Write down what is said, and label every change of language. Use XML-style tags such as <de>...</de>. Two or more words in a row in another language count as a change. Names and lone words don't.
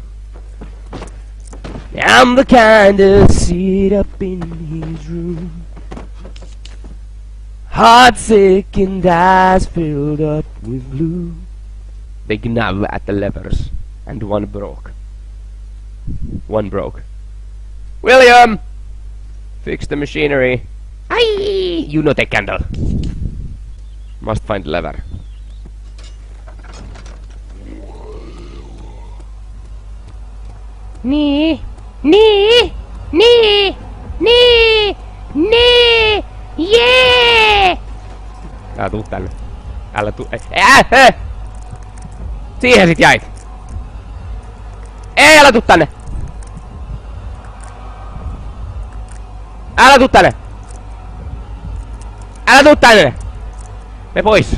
<en>I'm the kind to sit up in his room, heart sick and eyes filled up with blue. They gnaw at the levers, and one broke. One broke. William! Fix the machinery. Aye! You know the candle. Must find the lever. Nee, nee, nee, nee, nee, jee!</en> <fi>Älä tuu tänne. Älä tuu. Siihen sit jäit. Ei, älä tuu tänne. Älä tuu tänne. Älä tuu tänne. Mene pois.</fi>